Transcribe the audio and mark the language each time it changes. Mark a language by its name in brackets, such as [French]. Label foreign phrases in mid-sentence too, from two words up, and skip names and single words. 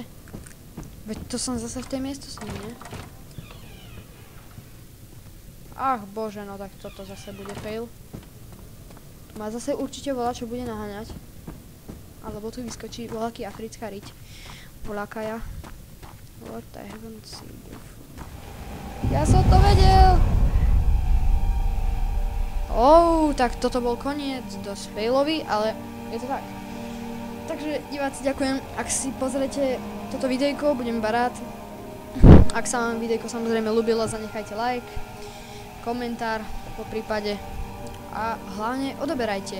[Slovak] Veď to som zase v tej miestnosti, nie? Bože, no tak toto zase bude fail. Tu má zase určite volá, čo bude naháňať. Alebo tu vyskočí voľaký africká riť. Voľakaja. [English] What I haven't seen before. [Slovak] Ja som to vedel! Tak toto bol koniec, dosť failový, ale je to tak. Takže diváci, ďakujem, ak si pozriete toto videjko, budem iba rád. Ak sa vám videjko samozrejme ľúbilo, zanechajte like, komentár po prípade a hlavne odoberajte.